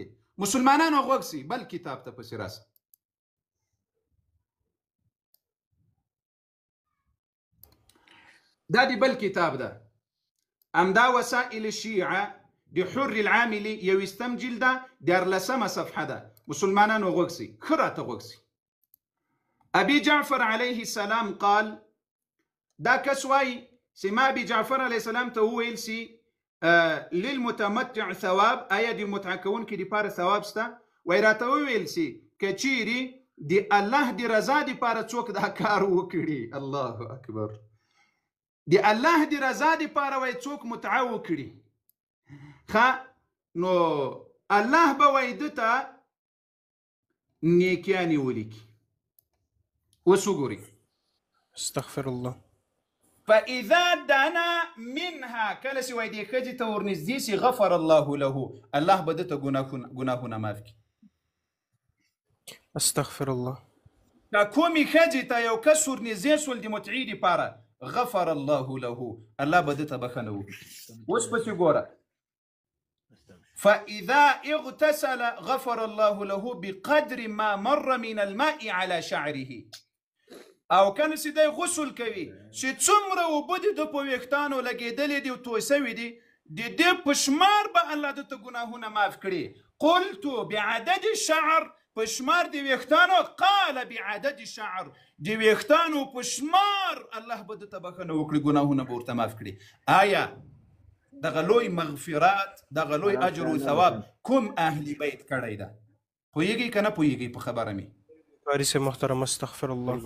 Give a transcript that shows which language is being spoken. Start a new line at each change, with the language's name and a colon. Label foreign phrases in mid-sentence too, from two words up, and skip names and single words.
Pashto: مسلمانانو غوږ سي، بل کتاب ته پسې راسه. دا دی بل کتاب ده، امدا وسائل الشیعه د حر العاملي یوستم جلده 14 صفحه ده. مسلمانانو غوږ سي، ښه راته غوږ سي.
Arabic: ابي جعفر عليه السلام قال،
Pashto: دا کس وایي چې ما
Arabic: ابي جعفر عليه السلام
Pashto: ته وویل سي
Arabic: للمتمتع ثواب،
Pashto: آیا د متعه کوونکي دپاره ثواب شته؟ وایي راته وویل سي که چیرې د الله د رضا دپاره څوک دا کار وکړي،
Arabic: الله اکبر،
Pashto: د الله د رضا دپاره وایي څوک متعه وکړي، نو الله به وایي ده ته نیکیانې ولیکي. اوس وګورئ.
Arabic: استغفر الله. فاذا دنا منها،
Pashto: کله چې وایي دې ښځې ته ورنږدې سي
Arabic: غفر الله له،
Pashto: الله به ده ته ګناهونه معاف کړي.
Arabic: استغفر الله.
Pashto: که کومې ښځې ته یو کس ورنږدې سول د متعې دپاره
Arabic: غفر الله له،
Pashto: الله به ده ته بښنه وکړي. اوس پسې ګوره.
Arabic: فاذا اغتسل غفر الله له بقدر ما مر من الماء على شعره.
Pashto: او کنه چې دی غسل کوي چې څومره اوبه دي د په ویښتانو لګېدلې دي او توی سوي دي، د دې په شمار به الله ده ته ګناهونه معاف کړي.
Arabic: قلت بعدد الشعر،
Pashto: په شمار د ویښتانو،
Arabic: قال بعدد الشعر،
Pashto: د ویښتانو په شمار الله به ده ته بښنه وکړي، ګناهونه به ورته معاف کړي. آیا دغه لوی مغفرات، دغه لوی اجر و ثواب کوم اهل بیت کړی ده؟ پوهېږئ که نه پوهېږئ په خبره مې؟ قاری سے محترم
Arabic: استغفر الله.